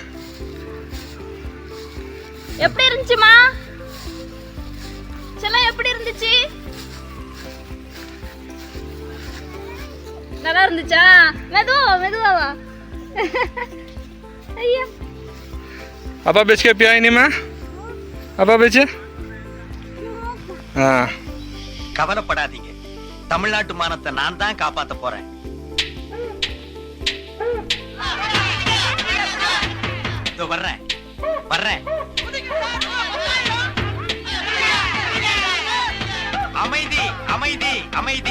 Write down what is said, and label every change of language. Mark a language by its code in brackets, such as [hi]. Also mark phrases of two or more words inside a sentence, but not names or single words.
[ta] எப்படி இருந்துச்சுமா? செல்லம் எப்படி இருந்துச்சு? நல்லா இருந்துச்சா? மெதுவா மெதுவா வா. ஐயா [hi] அப்பா बेच के पिया नहीं मैं? அப்பா बेच? हाँ. [ta] கவலைப்படாதீங்க, தமிழ்நாட்டு மானத்தை நான் தான் காப்பாத்த போறேன். இதோ வர்றேன் வர்றேன். அமைதி அமைதி அமைதி.